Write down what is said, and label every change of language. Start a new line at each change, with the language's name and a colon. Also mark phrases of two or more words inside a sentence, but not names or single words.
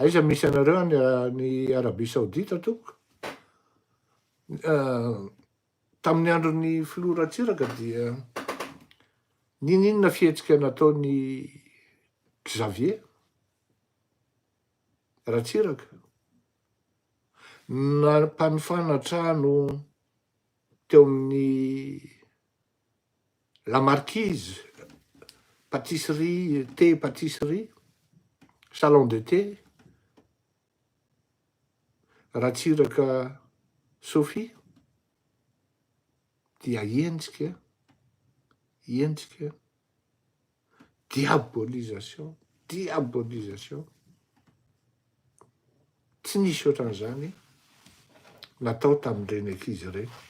Malagasy: Aiza misy anareo ny Arabia Saodita tompoko. Tamin'ny andron'ny filoha Ratsiraka dia ninona fihetsika nataony Xavier Ratsiraka. Nampanofana trano teo amin'ny La Marquise,
French: pâtisserie, thé pâtisserie, salon de thé.
Malagasy: Ratsiraka Sophie dia ientsika diabolisation. Tsy nisy ohatran'izany natao tamin'ireny ankizy ireny.